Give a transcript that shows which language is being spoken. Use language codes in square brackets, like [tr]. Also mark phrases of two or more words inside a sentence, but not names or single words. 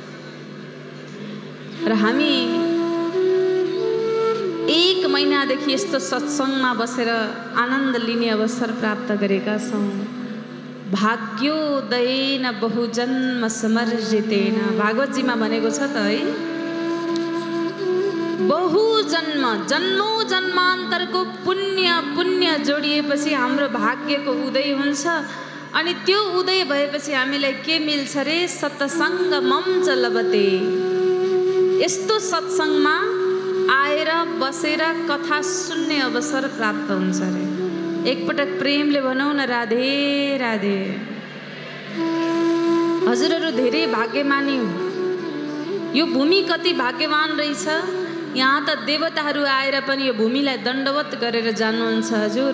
[ne] र हामी 1 महिनादेखि यस्तो सत्सङ्गमा बसेर आनन्द लिने अवसर प्राप्त गरेका छौँ। [sa] भाग्योदयेन बहुजन्म समर्जितेन, [ne] भागवतजीमा भनेको छ त है, बहुजन्म जन्मौँ जन्मान्तरको पुण्य जोडिएपछि हाम्रो भाग्यको उदय हुन्छ। अनि त्यो उदय भएपछि हामीलाई के मिल्छ रे? [sa] सत्सङ्गमं च लभते। [ne] यस्तो सत्सङ्गमा आएर बसेर कथा सुन्ने अवसर प्राप्त हुन्छ रे। एकपटक प्रेमले भनौँ न, राधे राधे। हजुरहरू धेरै भाग्यमानी हो। यो भूमि कति भाग्यवान रहेछ। यहाँ त देवताहरू आएर पनि यो भूमिलाई दण्डवत गरेर जानुहुन्छ हजुर।